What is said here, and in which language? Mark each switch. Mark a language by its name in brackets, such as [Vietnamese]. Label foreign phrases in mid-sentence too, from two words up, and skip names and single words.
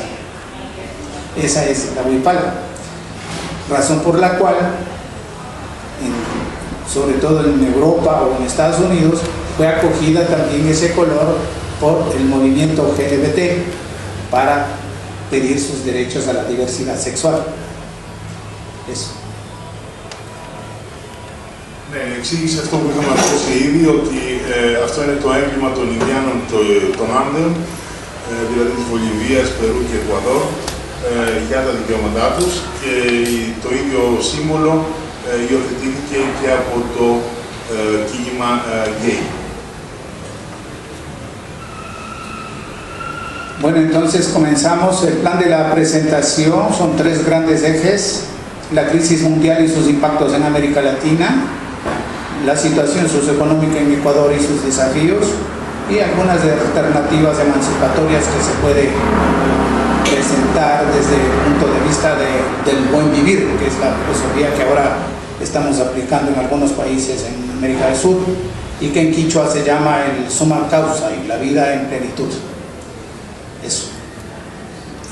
[Spanish] Esa es la huipala, razón por la cual, sobre todo en Europa o en Estados Unidos, fue acogida también ese color por el movimiento LGBT para pedir sus derechos a la diversidad sexual. Eso. [Greek] Ναι, εξήγησε αυτό που είχαμε ακούσει ήδη, ότι αυτό είναι το έμβλημα των Ινδιάνων των Άνδεων, δηλαδή της Βολιβίας, Περού και Εκουαδόρ, για τα δικαιώματά τους, και το ίδιο σύμβολο υιοθετήθηκε και από το κίνημα γκέι. [Spanish] Bueno, entonces comenzamos. El plan de la presentación son tres grandes ejes: la crisis mundial y sus impactos en América Latina, la situación socioeconómica en Ecuador y sus desafíos, y algunas alternativas emancipatorias que se puede presentar desde el punto de vista del buen vivir, que es la filosofía que ahora estamos aplicando en algunos países en América del Sur, y que en Quichua se llama el [Quechua] summa causa, [Spanish] y la vida en plenitud.